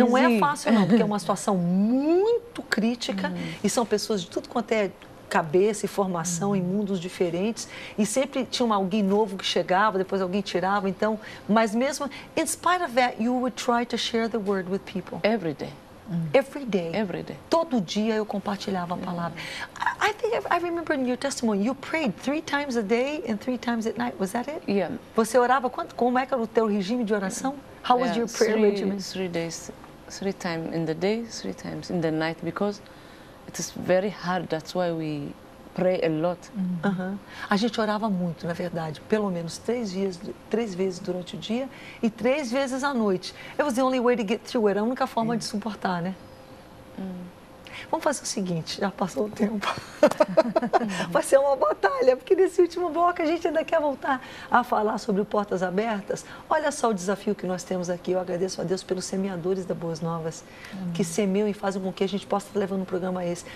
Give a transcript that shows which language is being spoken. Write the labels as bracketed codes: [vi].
[pt] Não é fácil não, porque é uma situação muito crítica e são pessoas de tudo quanto é cabeça e formação em mundos diferentes e sempre tinha alguém novo que chegava, depois alguém tirava, então, mas mesmo, [en] in spite of that, you would try to share the word with people. Every day. Every day. Every day. [pt] Todo dia eu compartilhava a palavra. [en] I think I remember in your testimony, you prayed 3 times a day and 3 times at night. Was that it? Yeah. [pt] Você orava quanto? Como é que era o teu regime de oração? [en] How was your prayer regimen? 3 days, 3 times in the day, 3 times in the night, because it is very hard. That's why we pray a lot. [pt] A gente orava muito, na verdade, pelo menos 3 vezes durante o dia e 3 vezes à noite. [en] It was the only way to get through it. [pt] Era a única forma de suportar, né? Vamos fazer o seguinte, já passou o tempo. Vai ser uma batalha, porque nesse último bloco a gente ainda quer voltar a falar sobre o Portas Abertas. Olha só o desafio que nós temos aqui. Eu agradeço a Deus pelos semeadores da Boas Novas, que semeiam e fazem com que a gente possa estar levando um programa esse.